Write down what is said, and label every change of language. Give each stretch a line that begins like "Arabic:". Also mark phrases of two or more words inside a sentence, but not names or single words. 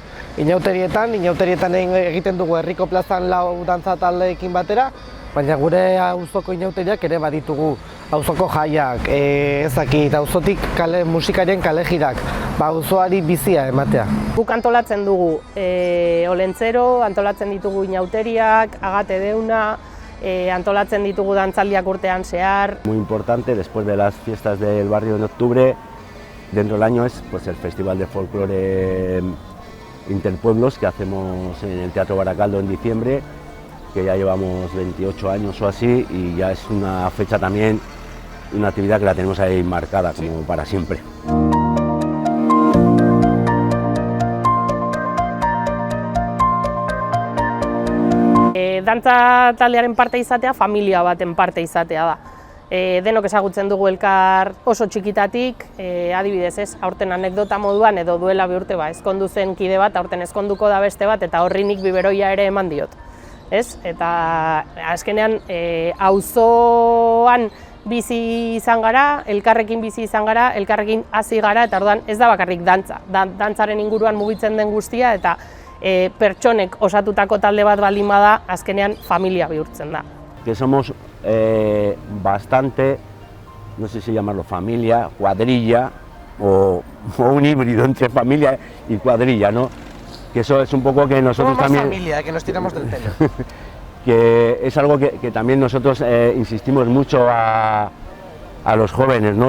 Basque: Inauterietan egiten dugu herriko plazan 4 dantza taldeekin batera, baina gure auzoko inauteriak ere baditugu auzoko jaiak, auzotik musikarien kale jirak, auzoari bizia ematea. Guk antolatzen dugu olentzero, antolatzen ditugu inauteriak, agate deuna, antolatzen ditugu dantzaldiak urtean zehar.
Spanish: Muy importante, después de las fiestas del barrio en octubre, dentro del año es pues, el Festival de Folclore Interpueblos que hacemos en el Teatro Baracaldo en diciembre, que ya llevamos 28 años o así, y ya es una fecha también, una actividad que la tenemos ahí marcada como para siempre.
Basque: Dantza taldearen parte izatea, familia baten parte izatea da. Denok ezagutzen dugu elkar oso txikitatik, adibidez ez, aurten anekdota moduan edo duela bi urte ezkondu zen kide bat, aurten ezkonduko da beste bat, eta horri nik biberoia ere eman diot. Ez? Eta azkenean auzoan bizi izan gara, elkarrekin bizi izan gara, elkarrekin hasi gara, eta orduan ez da bakarrik dantza. Dantzaren inguruan mugitzen den guztia, eta pertsonek osatutako talde bat baldin bada, azkenean familia bihurtzen da.
Spanish: Que somos bastante, no sé si llamarlo familia, cuadrilla o un híbrido entre familia y cuadrilla, ¿no? Que eso es un poco que nosotros Somos también... familia, que nos tiramos del pelo. Que es algo que también nosotros insistimos mucho a los jóvenes, ¿no?